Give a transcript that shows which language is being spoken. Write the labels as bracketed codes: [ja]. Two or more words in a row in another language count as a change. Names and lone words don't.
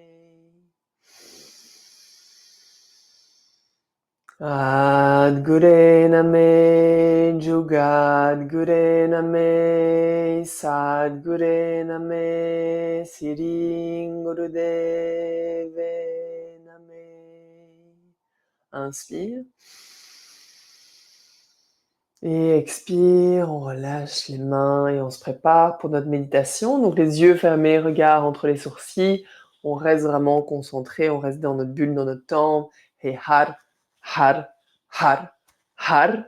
[pa] ਆਦਗੁਰੇ ਨਮਹ, ਜੁਗਾਦਗੁਰੇ ਨਮਹ, ਸਤਿਗੁਰੇ ਨਮਹ, ਸਿਰੀ ਗੁਰਦੇਵੇ ਨਮਹ. [fr] Inspire. Et expire, on relâche les mains et on se prépare pour notre méditation. Donc les yeux fermés, regard entre les sourcils. On reste vraiment concentré, on reste dans notre bulle, dans notre temps. Et [pa] ਹਰ, ਹਰ, ਹਰ, ਹਰ.